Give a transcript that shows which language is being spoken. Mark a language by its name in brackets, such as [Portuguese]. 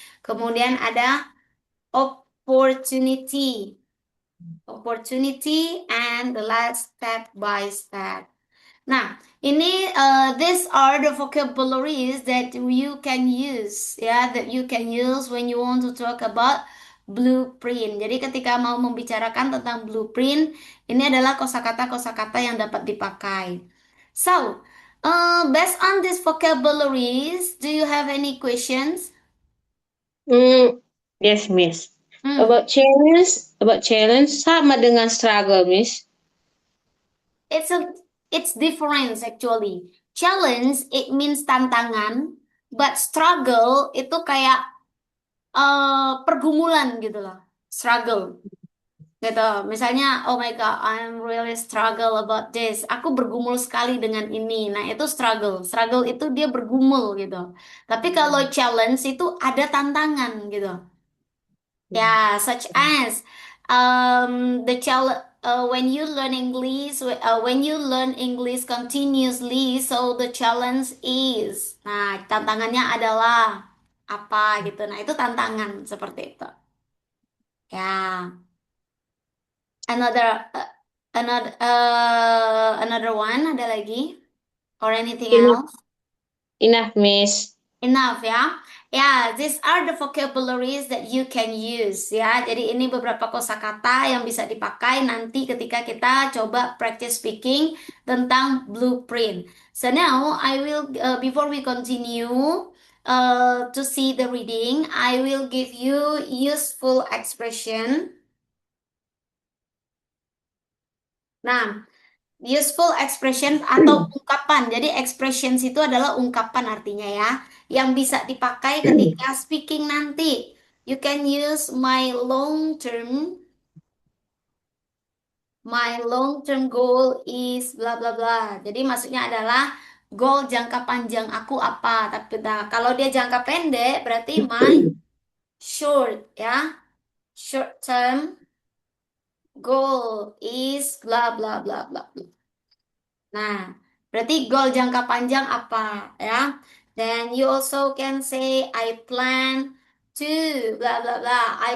[Indonesian] Kemudian ada opportunity. [English] Opportunity and the last step by step. Nah, ini these are the vocabularies that you can use ya, that you can use when you want to talk about blueprint. [Indonesian] Jadi ketika mau membicarakan tentang blueprint, ini adalah kosakata-kosakata yang dapat dipakai. [English] So, based on these vocabularies, do you have any questions? Hmm, yes, Miss. Hmm. About challenge [Indonesian] sama dengan [English] struggle, Miss. It's a it's difference actually. [Indonesian] Challenge [English] it means [Indonesian] tantangan, [English] but [Indonesian] struggle itu kayak pergumulan gitu loh. Struggle gitu. [English] Misalnya, oh my God, I'm really struggle about this. [Indonesian] Aku bergumul sekali dengan ini. Nah, itu struggle. Struggle itu dia bergumul gitu. Tapi kalau challenge itu ada tantangan gitu. [English] Yeah, such as the challenge when you learn English continuously, so the challenge is. [Indonesian] Nah, tantangannya adalah apa gitu. Nah, itu tantangan seperti itu. [English] Ya, another another one [Indonesian] ada lagi [English] or anything Enough, else? enough, Miss. Enough ya. Ya, these are the vocabularies that you can use ya. [Indonesian] Jadi ini beberapa kosakata yang bisa dipakai nanti ketika kita coba [English] practice speaking [Indonesian] tentang blueprint. [English] So now I will before we continue to see the reading, I will give you useful expression. [Indonesian] Nah, useful expression atau ungkapan. Jadi expressions itu adalah ungkapan artinya ya, yang bisa dipakai ketika speaking nanti. [English] You can use my long term goal is bla bla bla. [Indonesian] Jadi maksudnya adalah goal jangka panjang aku apa. Tapi nah, kalau dia jangka pendek berarti [English] my short [Indonesian] ya. [English] Short term goal is bla bla bla bla. [Indonesian] Nah, berarti goal jangka panjang apa ya? [English] Then you also can say I plan to blah blah blah.